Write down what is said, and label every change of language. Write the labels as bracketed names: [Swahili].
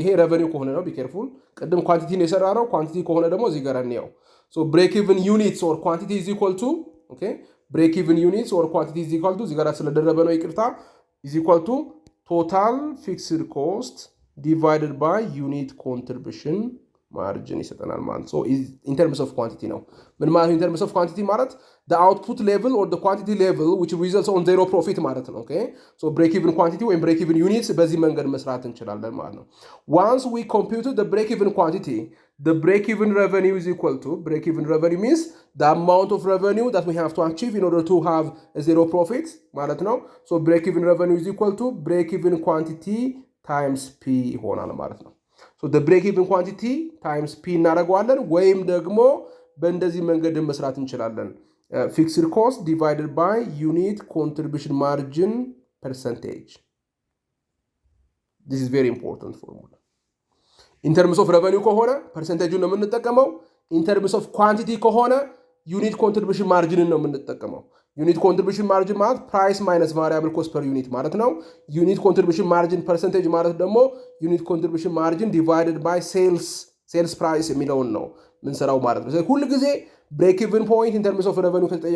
[Amharic] ይሄ revenue ከሆነ ነው, [English] be careful. [Amharic] ቀደም ኳንቲቲ ነው የሰራነው, ኳንቲቲ ከሆነ ደግሞ እዚህ ጋር እንየው. [English] So break-even units or quantity is equal to break-even units or quantity is equal to እዚህ ጋር ስለደረበ ነው ይቅርታ, is equal to total fixed cost divided by unit contribution margin ይሰጠናል ማለት. So in terms of quantity ነው. [Amharic] ምን ማለት [English] in terms of quantity ማለት the output level or the quantity level which results on zero profit ማለት ነው. Okay, so break even quantity ወይም break even units በዚህ መንገድ መስራት እንችላለን ማለት ነው. Once we computed the break even quantity, the break even revenue is equal to break even revenue means the amount of revenue that we have to achieve in order to have a zero profit ማለት ነው. So break even revenue is equal to break even quantity times P ይሆናል ማለት ነው. So the break even quantity times P እናደርገዋለን, [Amharic] ወይም ደግሞ በእንደዚህ መንገድ መስራት እንችላለን. [English] Fixed cost divided by unit contribution margin percentage. This is very important formula. In terms of revenue ከሆነ percentage ነው የምንጠቀመው. In terms of quantity ከሆነ unit contribution margin ነው የምንጠቀመው. [Amharic] ዩኒት ኮንትሪቢዩሽን ማርጂን ማለት ፕራይስ ማይነስ ቫሪያብል ኮስት ፐር ዩኒት ማለት ነው። ዩኒት ኮንትሪቢዩሽን ማርጂን ፐርሰንቴጅ ማለት ደግሞ ዩኒት ኮንትሪቢዩሽን ማርጂን ዲቫይድድ ባይ ሴልስ ፕራይስ የሚለውን ነው ምንሰራው ማለት ነው። ስለዚህ ሁሉ ጊዜ ብሬክ ኢቭን ፖይንት ኢን ተርምስ ኦፍ ሬቨኒው